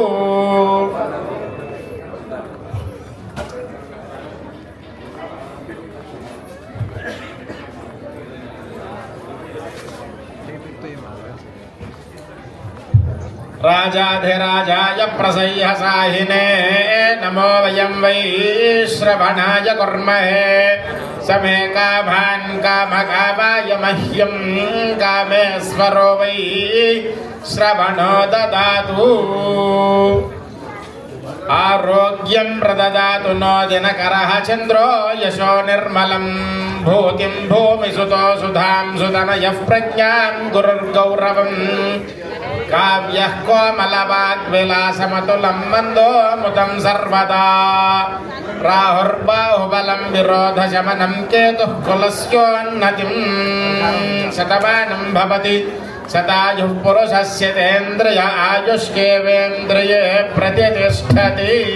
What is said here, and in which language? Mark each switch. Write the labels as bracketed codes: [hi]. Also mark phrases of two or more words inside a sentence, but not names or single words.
[sa] రాజాధిరాజాయ ప్రసహ్యసాహినే నమో వయం వై శ్రవణాయ కుర్మహే సమే కామాన్ కామకామాయ మహ్యం కామేశ్వరో వై శ్రవణో దదాతు. ఆరోగ్యం ప్రదదాతు నో దినకరః చంద్రో యశో నిర్మలం భూతిం భూమిసుతో సుధాం సుతనయః ప్రజ్ఞాం గురుర్గౌరవం काव्यः कोमलवाग्विलासमतुलं मन्दोमुतं सर्वदा राहुर्बाहुबलं विरोधशमनं केतुः कुलस्योन्नतिं शतमानं भवति शतायुः पुरुषस्य तेन्द्रिय आयुष्केवेन्द्रिये प्रतिष्ठति